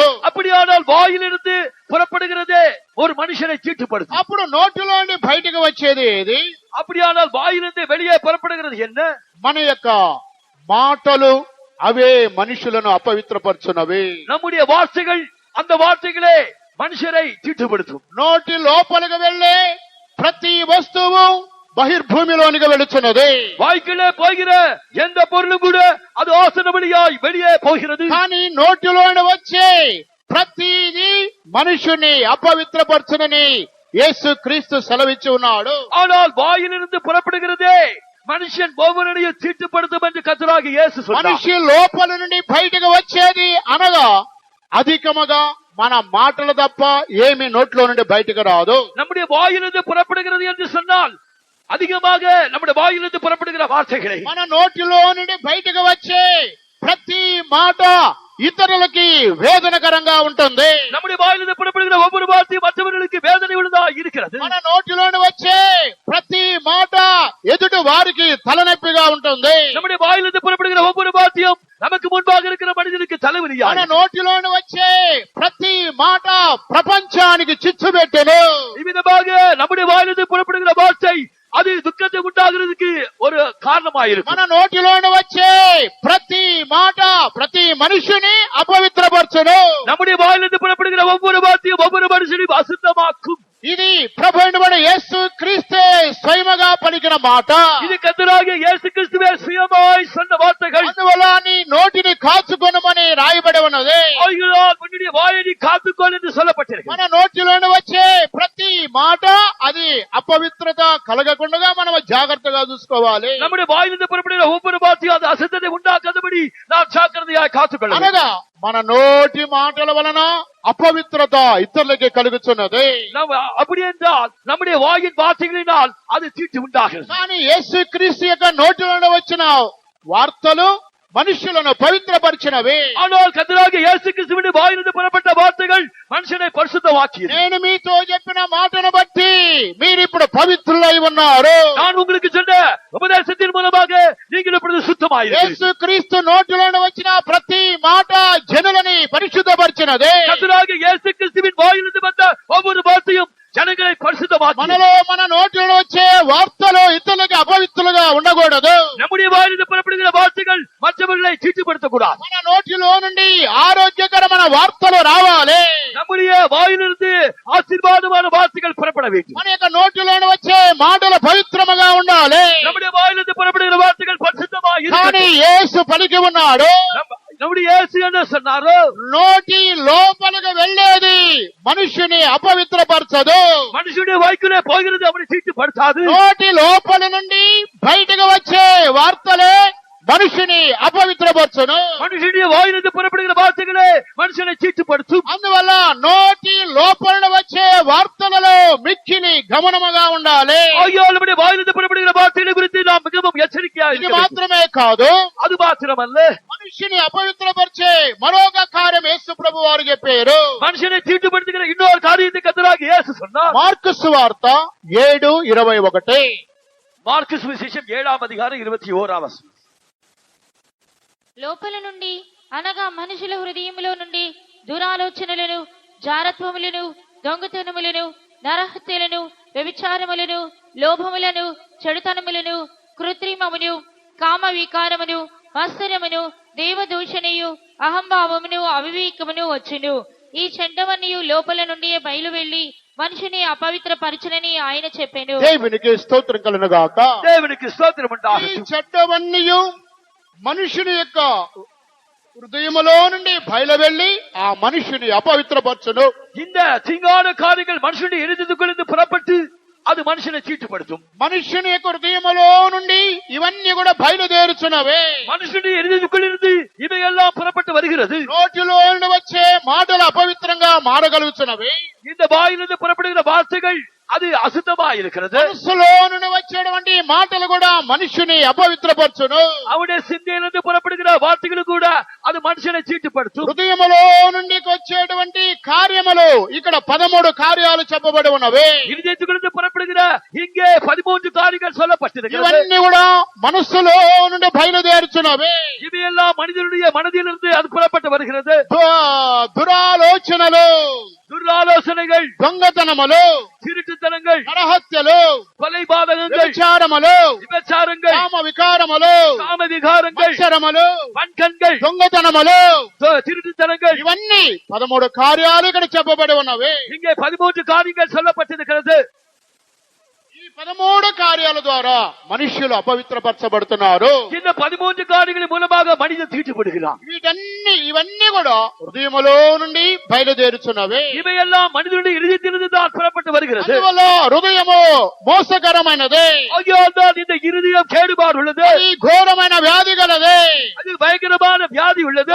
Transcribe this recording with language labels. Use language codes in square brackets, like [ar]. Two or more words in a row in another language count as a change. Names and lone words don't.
[ta] அப்படியானால் வாயிலிருந்து புறப்படுகிறதே ஒரு மனுஷனை தீட்டுப்படுத்தும். [te] అప్పుడు నోటిలో నుండి బయటకు వచ్చేది ఏది? [ta] அப்படியானால் வாயிலிருந்து வெளியே புறப்படுகிறது என்ன? [te] మన యొక్క మాటలు అవే మనుషులను అపవిత్రపరచునవి. [ta] நம்முடைய வார்த்தைகள், அந்த வார்த்தைகளே மனுஷரை தீட்டுப்படுத்தும். [te] నోటి లోపలికి వెళ్ళే ప్రతి వస్తువు బహిర్భూమిలోనికి వెళుచున్నది. [ta] வாய்க்குள்ளே போகிற எந்த பொருளும் கூட அது ஆசன வழியாய் வெளியே போகிறது. [te] కానీ నోటిలోని వచ్చే ప్రతిదీ మనుషుని అపవిత్రపరచునని యేసు క్రీస్తు సెలవిచ్చి ఉన్నాడు. [ta] ஆனால் வாயிலிருந்து புறப்படுகிறதே மனுஷன் ஒவ்வொருவரையும் தீட்டுப்படுத்தும் என்று கர்த்தராகிய இயேசு சொன்னார். [te] మనిషి లోపల నుండి బయటకు వచ్చేది అనగా అధికముగా మన మాటలు తప్ప ఏమి నోట్లో నుండి బయటకు రాదు. [ta] நம்முடைய வாயிலிருந்து புறப்படுகிறது என்று சொன்னால் அதிகமாக நம்முடைய வாயிலிருந்து புறப்படுகிற வார்த்தைகளை, [te] మన నోటిలో నుండి బయటకు వచ్చే ప్రతి మాట ఇతరులకి వేదనకరంగా ఉంటుంది. [ta] நம்முடைய வாயிலிருந்து புறப்படுகிற ஒவ்வொரு வார்த்தையும் மற்றவர்களுக்கு வேதனை உள்ளதா இருக்கிறது. [te] మన నోటిలోని వచ్చే ప్రతి మాట ఎదుటి వారికి తలనొప్పిగా ఉంటుంది. [ta] நம்முடைய வாயிலிருந்து புறப்படுகிற ஒவ்வொரு வார்த்தையும் நமக்கு முன்பாக இருக்கிற மனிதனுக்கு [te] మన [ta] தலைவலியா. [te] నోటిలోని వచ్చే ప్రతి మాట ప్రపంచానికి చిచ్చు పెట్టెను. [ta] இவ்விதமாக நம்முடைய வாயிலிருந்து புறப்படுகிற வார்த்தை அது துக்கத்தை உண்டாகிறதுக்கு ஒரு காரணமாயிருக்கும். [te] మన నోటిలోని వచ్చే ప్రతి మాట ప్రతి మనిషిని అపవిత్రపరచును. [ta] நம்முடைய வாயிலிருந்து புறப்படுகிற ஒவ்வொரு வார்த்தையும் ஒவ்வொரு மனுஷனையும் அசுத்தமாக்கும். [te] ఇది ప్రభు అయినవాడు యేసు క్రీస్తే స్వయముగా పలికిన మాట. [ta] இது கர்த்தராகிய இயேசு கிறிஸ்துவே சுயமாய் சொன்ன வார்த்தைகள். [te] అందువల్ల నీ నోటిని కాచుకొనమని రాయబడి ఉన్నది. [ta] ஆகையால் உன்னுடைய வாயை நீ காத்துக்கொள் என்று சொல்லப்பட்டிருக்கு. [te] మన నోటిలోని వచ్చే ప్రతి మాట అది అపవిత్రత కలగకుండా మనం జాగ్రత్తగా చూసుకోవాలి. [ta] நம்முடைய வாயிலிருந்து புறப்படுகிற ஒவ்வொரு வார்த்தையும் அது அசுத்தத்தை உண்டாக்காதபடி நாம் ஜாக்கிரதையாய் காத்துக்கொள்ள வேண்டும். [te] అనగా మన నోటి మాటల వలన అపవిత్రత ఇతరులకి కలుగుతున్నది. [ta] அப்படி என்றால் நம்முடைய வாயின் வார்த்தைகளினால் அது தீட்டு உண்டாகிறது. [te] కానీ యేసు క్రీస్తు యొక్క నోటిలో వచ్చిన వార్తలు మనుషులను పవిత్రపరిచినవి. [ta] ஆனால் கர்த்தராகிய இயேசு கிறிஸ்துவின் வாயிலிருந்து புறப்பட்ட வார்த்தைகள் மனுஷனை பரிசுத்தமாக்கியது. [te] నేను మీతో చెప్పిన మాటను బట్టి మీరు ఇప్పుడు పవిత్రులై ఉన్నారు. [ta] நான் உங்களுக்கு சொன்ன உபதேசத்தின் மூலமாக நீங்கள் இப்பொழுது சுத்தமாயிருக்கிறீர்கள். [te] యేసు క్రీస్తు నోటిలోని వచ్చిన ప్రతి మాట జనులని పరిశుద్ధపరిచినది. [ta] கர்த்தராகிய இயேசு கிறிஸ்துவின் வாயிலிருந்து வந்த ஒவ்வொரு வார்த்தையும் ஜனங்களை பரிசுத்தமாக்கியது. [te] మనలో మన నోటిలో వచ్చే వార్తలు ఇతరులకి అపవిత్రులుగా ఉండకూడదు. [ta] நம்முடைய வாயிலிருந்து புறப்படுகிற வார்த்தைகள் மற்றவர்களை தீட்டுப்படுத்தக்கூடாது. [te] మన నోటిలో నుండి ఆరోగ్యకరమైన వార్తలు రావాలి. [ta] நம்முடைய வாயிலிருந்து ஆசீர்வாதமான வார்த்தைகள் புறப்பட வேண்டும். [te] మన యొక్క నోటిలోని వచ్చే మాటలు పవిత్రముగా ఉండాలి. [ta] நம்முடைய வாயிலிருந்து புறப்படுகிற வார்த்தைகள் பரிசுத்தமாக [te] కానీ [ta] இருக்கட்டும். [te] యేసు పలికి ఉన్నాడు, [ta] நம்முடைய இயேசு என்ன சொன்னாரோ, [te] నోటి లోపలికి వెళ్ళేది మనుషుని అపవిత్రపరచదు. [ta] மனுஷனுடைய வாய்க்குள்ளே போகிறது அவனை தீட்டுப்படுத்தாது. [te] నోటి లోపలి నుండి బయటకు వచ్చే వార్తలే మనుషుని అపవిత్రపరచును. [ta] மனுஷனுடைய வாயிலிருந்து புறப்படுகிற வார்த்தைகளே மனுஷனை தீட்டுப்படுத்தும். [te] అందువల్ల నోటి లోపల వచ్చే వార్తలలో మిక్కిలి గమనముగా ఉండాలి. [ta] ஆகையால் நம்முடைய வாயிலிருந்து புறப்படுகிற வார்த்தைகளை குறித்து நாம் மிகவும் எச்சரிக்கையாக [te] ఇది [ta] இருக்க வேண்டும். [te] మాత్రమే కాదు, [ta] அது మాత్రమல்ல, [te] మనిషిని అపవిత్రపరిచే మరొక కార్యం యేసు ప్రభు వారు చెప్పారు. [ta] மனுஷனை தீட்டுப்படுத்துகிற இன்னொரு காரியத்தை கர்த்தராகிய இயேசு சொன்னார். [te] మార్కు సువార్త 7:21. మార్కు సువిశేషం 7వ అధ్యాయం 21వ వచనం. లోపల నుండి అనగా మనుషుల హృదయములో నుండి దురాలోచనలను, జారత్వములను, దొంగతనములను, నరహత్యలను, వ్యభిచారములను, లోభములను, చెడుతనములను, కృత్రిమమును, కామ వికారమును, మత్సరమును దేవదూషణయు అహంభావమును అవివేకమును వచ్చును. ఈ చెడ్డవన్నీయు లోపల నుండి బయలు వెళ్లి మనిషిని అపవిత్రపరచునని ఆయన చెప్పెను. దేవునికి స్తోత్రం కలుగును గాక. [ta] தேவனுக்கு ஸ்தோத்திரம் [te] ఈ [ta] உண்டாகட்டும். [te] చెడ్డవన్నీయు మనుషుని యొక్క హృదయములో నుండి బయలువెళ్ళి ఆ మనుషుని అపవిత్రపరచును. [ta] இந்த தீங்கான காரியங்கள் மனுஷனுடைய இருதயத்துக்குள்ளிருந்து புறப்பட்டு அது மனுஷனை சீட்டுப்படுத்தும். [te] మనుషుని యొక్క హృదయములో నుండి ఇవన్నీ కూడా బయలుదేరుచున్నవే. [ta] மனுஷனுடைய இருதயத்துக்குள்ளிருந்து இவையெல்லாம் புறப்பட்டு வருகிறது. [te] నోటిలో నుండి వచ్చే మాటలు అపవిత్రంగా మారగలుగుతున్నవి. [ta] இந்த வாயிலிருந்து புறப்படுகிற வார்த்தைகள் அது அசுத்தமா இருக்கிறது. [te] మనసులో నుండి వచ్చేటువంటి మాటలు కూడా మనుషుని అపవిత్రపరచును. [ta] அவனுடைய சிந்தையிலிருந்து புறப்படுகிற வார்த்தைகள் கூட அது மனுஷனை சீட்டுப்படுத்தும். [te] హృదయములో నుండి వచ్చేటువంటి కార్యములు ఇక్కడ 13 కార్యాలు చెప్పబడి ఉన్నవి. [ta] இருதயத்துக்குள்ளிருந்து புறப்படுகிற இங்கே 13 காரியங்கள் சொல்லப்பட்டிருக்கிறது. [te] ఇవన్నీ కూడా మనస్సులో నుండి బయలుదేరుచున్నవి. [ta] இவையெல்லாம் மனிதனுடைய மனதிலிருந்து அது புறப்பட்டு வருகிறது. [te] దురాలోచనలు, [ta] துர்ஆலோசனைகள், [te] దొంగతనములు, [ta] திருட்டுத்தனங்கள், [te] నరహత్యలు, [ta] கொலைபாதகங்கள், [te] వ్యభిచారములు, [ta] விபச்சாரங்கள், [te] కామ వికారములు, [ta] காம விகாரங்கள், [te] మత్సరములు, [ta] வன்கண்கள், [te] దొంగతనములు, [ta] திருட்டுத்தனங்கள், [te] ఇవన్నీ 13 కార్యాలు ఇక్కడ చెప్పబడి ఉన్నవి. [ta] இங்கே 13 காரியங்கள் சொல்லப்பட்டிருக்கிறது. [te] ఈ 13 కార్యాల ద్వారా మనుష్యులు అపవిత్రపరచబడుతున్నారు. [ta] இந்த 13 காரியங்கள் மூலமாக மனிதன் தீட்டுப்படுகிறான். [te] ఇవన్నీ కూడా హృదయములో నుండి బయలుదేరుచున్నవి. [ta] இவையெல்லாம் மனிதனுடைய இருதயத்திலிருந்து தான் புறப்பட்டு வருகிறது. [te] అందువల్ల హృదయము మోసకరమైనది, [ta] ஆகையால்தான் இந்த இருதயம் கேடுபாடு உள்ளது. [te] అది ఘోరమైన వ్యాధి గలది. [ta] அது பயங்கரமான வியாதி உள்ளது.